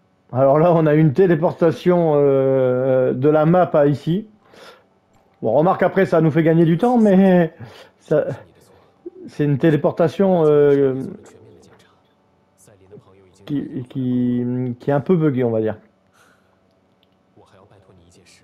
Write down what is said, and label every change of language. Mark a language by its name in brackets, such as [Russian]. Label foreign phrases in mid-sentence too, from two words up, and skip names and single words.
[French] Alors là, on a une téléportation de la map à ici. Bon, remarque après, ça nous fait gagner du temps, mais ça, [Chinese] 是你的错。 [French] c'est une téléportation [Chinese] 做了全面的检查，赛琳的朋友已经逃脱了， [French] qui est un peu buggée, on va dire. [Chinese] 我还要拜托你一件事。